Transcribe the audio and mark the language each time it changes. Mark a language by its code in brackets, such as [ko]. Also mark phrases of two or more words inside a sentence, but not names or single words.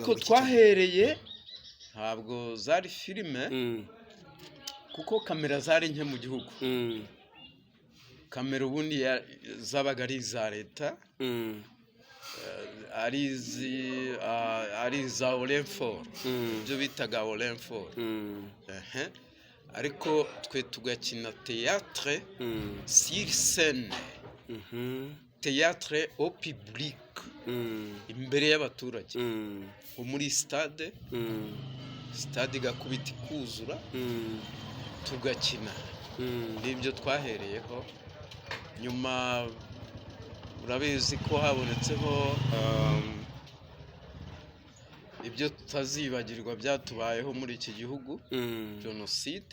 [rw] ariko twahereye ntabwo zari filime kuko kamera zari nke mu gihugu. Kamera ubundi zabaga ari iza leta, ari za Olenfort, ibyo bitaga Olenfort. Ariko twe tugakina [fr] théâtre sur scène, théâtre au public, [rw] imbere y'abaturage, muri stade igakubita ikuzura tugakina. Nibyo twahereyeho. Nyuma urabizi ko habonetseho ibyo tutazibagirwa byatubayeho muri iki gihugu, jenoside.